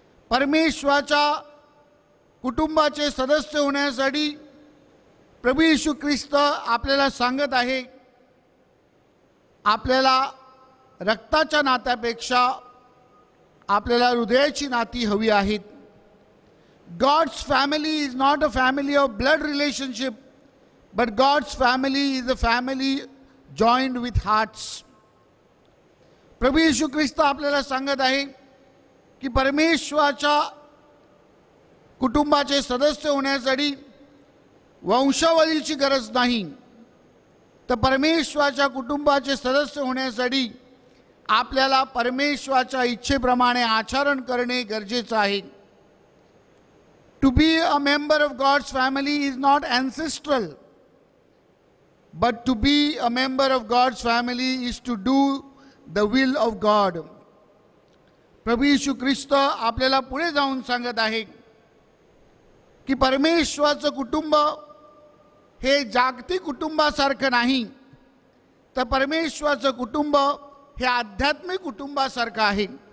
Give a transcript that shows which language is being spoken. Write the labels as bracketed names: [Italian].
[Marathi] परमेश्वराच्या कुटुंबाचे सदस्य होण्यासाठी प्रभू येशू ख्रिस्त आपल्याला सांगत आहे, आपल्याला रक्ताच्या नात्यापेक्षा आपल्याला हृदयाची नाती हवी आहेत. [English] God's family is not a family of blood relationship, but God's family is a family joined with hearts. [Marathi] प्रभू येशू ख्रिस्त आपल्याला सांगत आहे की परमेश्वराच्या कुटुंबाचे सदस्य होण्यासाठी वंशावळीची गरज नाही, तर परमेश्वराच्या कुटुंबाचे सदस्य होण्यासाठी आपल्याला परमेश्वराच्या इच्छेप्रमाणे आचरण करणे गरजेचं आहे. [English] To be a member of God's family is not ancestral, but to be a member of God's family is to do the will of God. [Marathi] प्रभू येशू ख्रिस्त आपल्याला पुढे जाऊन सांगत आहे की परमेश्वराचं कुटुंब हे जागतिक कुटुंबासारखं नाही, तर परमेश्वराचं कुटुंब हे आध्यात्मिक कुटुंबासारखं आहे.